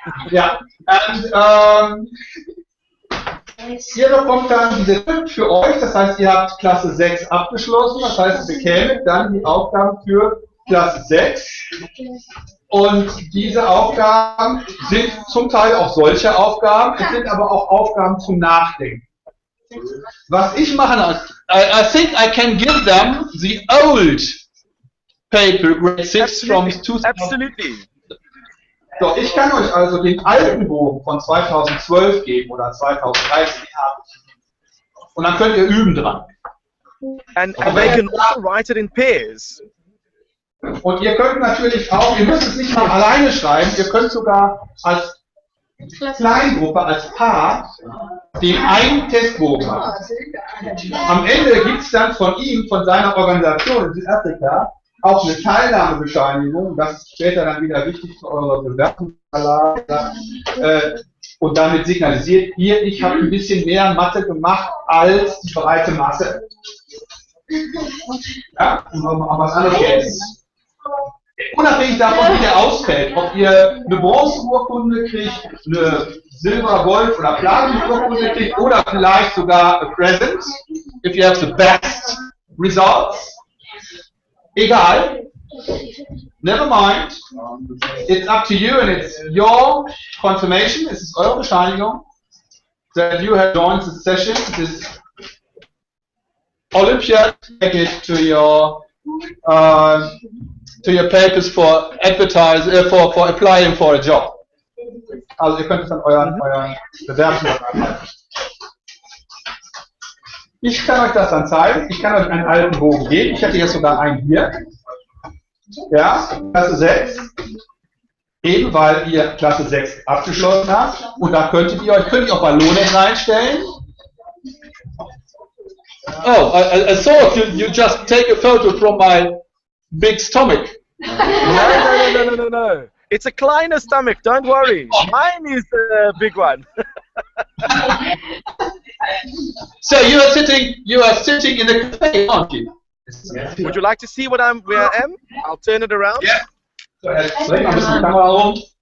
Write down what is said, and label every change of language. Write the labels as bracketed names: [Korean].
[German] Ja, and ihr bekommt dann diese Tipp für euch, das heißt, ihr habt Klasse 6 abgeschlossen, das heißt, ihr bekämet dann die Aufgaben für Klasse 6. Und diese Aufgaben sind zum Teil auch solche Aufgaben, es sind aber auch Aufgaben zum Nachdenken. Was ich mache, [English] I think I can give them the old paper, grade 6 from 2000. Absolutely. [German] So, ich kann euch also den alten Bogen von 2012 geben oder 2013 haben. Und dann könnt ihr üben dran. [English] And they can also write it in pairs. [German] Und ihr könnt natürlich auch, ihr müsst es nicht mal alleine schreiben, ihr könnt sogar als Kleingruppe, als Paar, den einen Testbogen machen. Am Ende gibt es dann von ihm, von seiner Organisation in Südafrika, auch eine Teilnahmebescheinigung, das ist später dann wieder wichtig für eure Bewerbungsunterlagen, und damit signalisiert, hier, ich habe ein bisschen mehr Mathe gemacht als die breite Masse. Ja, um was anderes geht. Unabhängig davon, wie der ausfällt, ob ihr eine Bronzeurkunde kriegt, eine Silber-, Gold- oder Platin-Urkunde kriegt oder vielleicht sogar [English] a present, if you have the best results. [German] Egal. [English] Never mind. It's up to you and it's your confirmation. [German] Es ist eure Bescheinigung [English] that you have joined the session. This Olympiad, take it to your papers for for applying for a job. [German] Also ihr könnt es an euren Bewerbungsvertrag. Ich kann euch das dann zeigen. Ich kann euch einen alten Bogen geben. Ich hätte jetzt sogar einen hier. Ja, Klasse 6. Eben weil ihr Klasse 6 abgeschlossen habt. Und da könnt ihr auch Ballone reinstellen. [English] Oh, I thought you just take a photo from my big stomach. No. It's a kleiner stomach, don't worry. Mine is a big one. So you are sitting in the cafe, aren't you? Would you like to see where I am? I'll turn it around. Yeah. [German] So, dreh mal ein bisschen die Kamera rum.